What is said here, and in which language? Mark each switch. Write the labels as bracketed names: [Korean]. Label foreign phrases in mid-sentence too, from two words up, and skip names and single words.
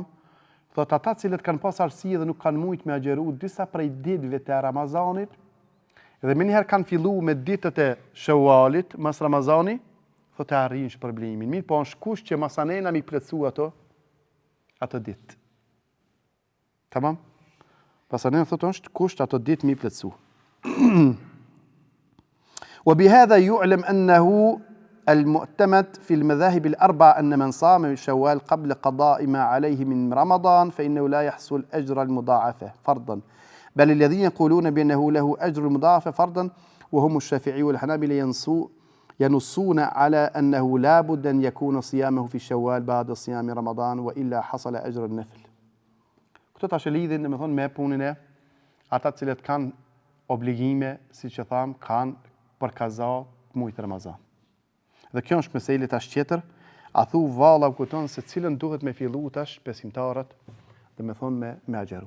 [Albanian] Thot ata cilët kanë pas arsye dhe nuk kanë mujt me agjeru disa prej ditëve të Ramazanit, dhe më njëherë kanë fillu me ditët e Shawalit, mas Ramazani, thot e arrin shpërblimin. Mirë po është kusht që masanena mi plotsu ato ditë. Tamam? Masanena thot është kusht ato ditë mi plotsu. [Arabic] وبهذا يعلم أنه المعتمد في المذاهب الأربعة أن من صام شوال قبل قضاء ما عليه من رمضان فإنه لا يحصل أجر المضاعفة فرضا بل الذين يقولون بأنه له أجر المضاعفة فرضا وهم الشافعي والحنابلة ينصون على أنه لا بد أن يكون صيامه في شوال بعد صيام رمضان وإلا حصل أجر النفل. [Albanian] Këto tash e lidhin domethënë me punën e ata të cilët kanë obligime, siç e tham, kanë për kaza muajt Ramazan. Dhe kjo është meselë tash tjetër, a thu valla kupton se cilën duhet me fillu tash besimtarët, domethënë me agjeru.